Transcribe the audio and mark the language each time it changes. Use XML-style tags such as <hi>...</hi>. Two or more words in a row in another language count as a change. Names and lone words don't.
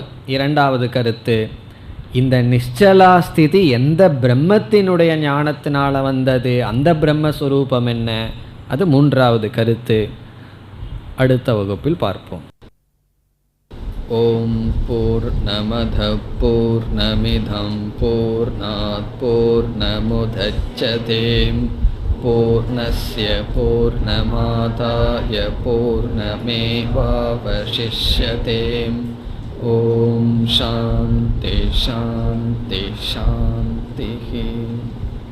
<ta>இரண்டாவது கருத்து. இந்த நிశ్చலா ஸ்திதி எந்த பிரம்மத்தினுடைய ஞானத்தினால வந்தது? அந்த பிரம்மஸ்வரூபம் என்ன? அது மூன்றாவது கருத்து. அடுத்த வகுப்பில் பார்ப்போம்.</ta> <sa>ॐ पूर्णमदः पूर्णमिदम् पूर्णात् पूर्णमुदच्यते पूर्णस्य पूर्णमादाय पूर्णमेवावशिष्यते. ॐ शान्ति शान्ति शान्ति.</sa>